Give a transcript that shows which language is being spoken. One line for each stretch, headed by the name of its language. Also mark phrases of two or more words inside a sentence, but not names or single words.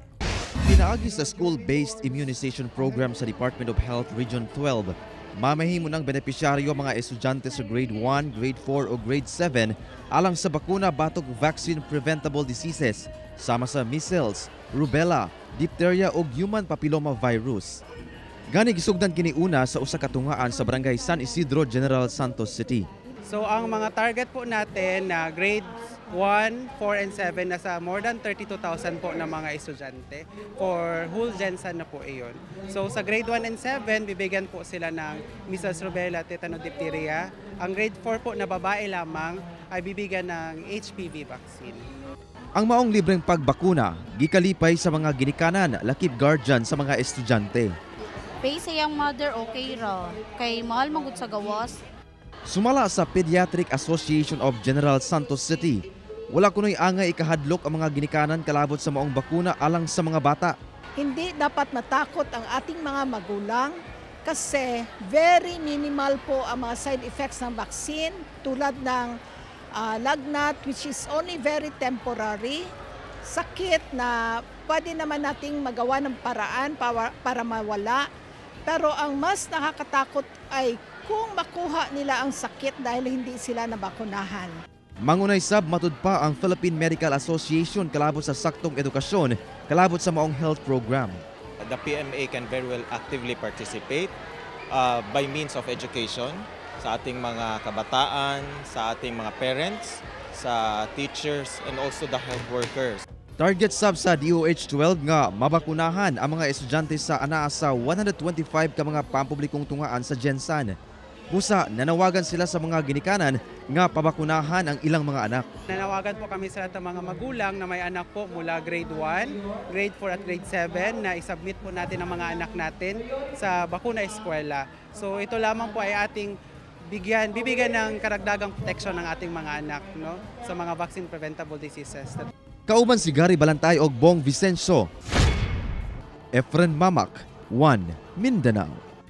Cebuano: Pinaagi sa
English: school-based immunization program
Cebuano: sa Department of Health Region 12, mamahimo ng benepisyaryo mga estudyante sa grade 1, grade 4 o grade 7 alang sa bakuna batok
English: vaccine preventable diseases
Cebuano: sama sa
English: measles, rubella, diphtheria
Cebuano: o
English: human papilloma virus.
Cebuano: Gani gisugdan kini una sa usa ka tungaan sa Barangay San Isidro, General Santos City.
Filipino: So ang mga target po natin na
English: grades 1, 4 and 7
Filipino: nasa
English: more than 32,000
Filipino: po na mga estudyante
English: for whole
Filipino: Gensan na po iyon. So sa grade 1 and 7 bibigyan po sila ng
English: measles, rubella, tetano, diphtheria.
Filipino: Ang grade 4 po na babae lamang ay bibigyan ng
English: HPV vaccine.
Cebuano: Ang maong libreng pagbakuna gikalipay sa mga ginikanan lakip guardian sa mga estudyante. Pay sa iyang mother okay ra kay mahal magud sa gawas. Sumala sa Pediatric Association of General Santos City, wala kunoy angay ikahadlok ang mga ginikanan kalabot sa maong bakuna alang sa mga bata.
Filipino: Hindi dapat matakot ang ating mga magulang kasi
English: very minimal
Filipino: po ang mga
English: side effects
Filipino: ng vaccine tulad ng lagnat
English: which is only very temporary,
Filipino: sakit na pwede naman nating magawa ng paraan para mawala. Pero ang mas nakakatakot ay kung makuha nila ang sakit dahil hindi sila nabakunahan.
Cebuano: Mangunay sab matud pa ang Philippine Medical Association kalabot sa saktong edukasyon, kalabot sa maong health program.
English: The PMA can very well actively participate by means of education
Filipino: sa ating mga kabataan, sa ating mga parents, sa teachers
English: and also the health workers.
Cebuano: Target sab sa DOH-12 nga mabakunahan ang mga estudyante sa anaa sa 125 ka mga pampublikong tungaan sa Gensan. Busa, nanawagan sila sa mga ginikanan nga pabakunahan ang ilang mga anak.
Filipino: Nanawagan po kami sa lahat ng mga magulang na may anak po mula grade 1, grade 4 at grade 7 na isubmit po natin ang mga anak natin sa bakuna eskwela. So ito lamang po ay ating bibigyan ng karagdagang protection ng ating mga anak, no, sa mga
English: vaccine preventable diseases.
Cebuano: Kauban si Gary Balantay og Bong Vicencio. Efren Mamak, 1 Mindanao.